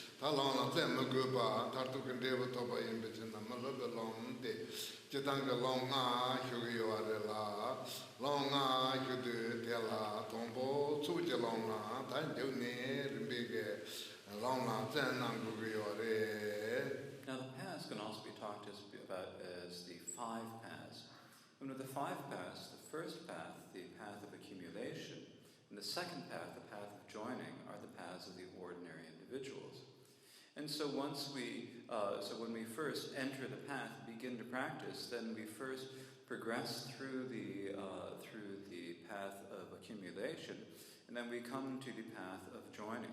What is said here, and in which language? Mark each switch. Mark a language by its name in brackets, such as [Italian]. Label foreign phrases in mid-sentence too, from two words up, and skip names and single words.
[English] Talana Zemaguba, Tartukan Deva Toba in Bichina, Malabalon de Jitanga Longa, Huguarela, Longa, Hudu, Della, Tombo, Sujalonga, Tanjune, Big Longa, Zenangugiore. Now, the paths can also be talked about as the 5 paths. And with the 5 paths, the first path, the path of accumulation, and the second path, the path of joining, are the paths of the ordinary individuals. And so once when we first enter the path, begin to practice, then we first progress through the path of accumulation, and then we come to the path of joining.